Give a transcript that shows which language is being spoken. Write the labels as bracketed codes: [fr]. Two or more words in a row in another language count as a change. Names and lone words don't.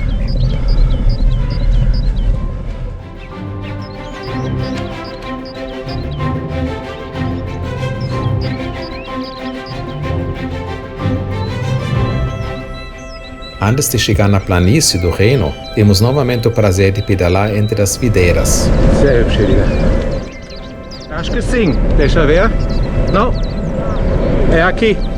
[pt] Antes de chegar na planície do Reno, temos novamente o prazer de pedalar entre as videiras. [de] Sehr hübsch, Digga. [pt] Acho que sim. Deixa ver. Não. É aqui.